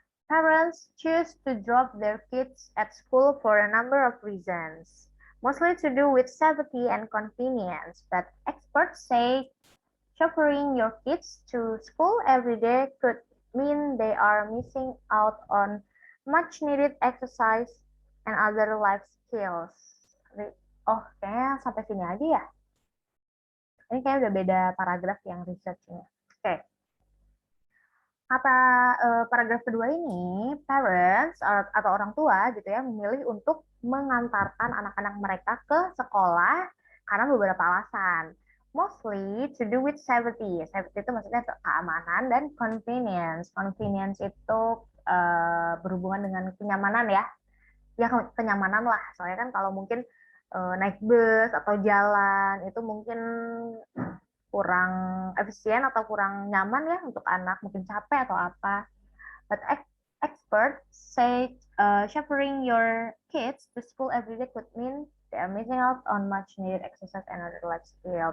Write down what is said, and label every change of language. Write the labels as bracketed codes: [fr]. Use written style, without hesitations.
[en] Parents choose to drop their kids at school for a number of reasons, mostly to do with safety and convenience, but experts say chaperoning your kids to school every day could mean they are missing out on much needed exercise and other life skills. [id] Oh, kayaknya sampai sini aja ya. Ini kayaknya udah beda paragraf yang researchnya. Oke. Kata paragraf kedua ini, parents atau orang tua gitu ya memilih untuk mengantarkan anak-anak mereka ke sekolah karena beberapa alasan. [en] Mostly to do with safety. [id] Safety itu maksudnya keamanan dan convenience. Convenience itu berhubungan dengan kenyamanan ya. Ya kenyamanan lah. Soalnya kan kalau mungkin naik bus atau jalan itu mungkin kurang efisien atau kurang nyaman ya untuk anak, mungkin capek atau apa. [en] But experts say chaperoning your kids to school every day could mean they are missing out on much needed exercise and other life skill.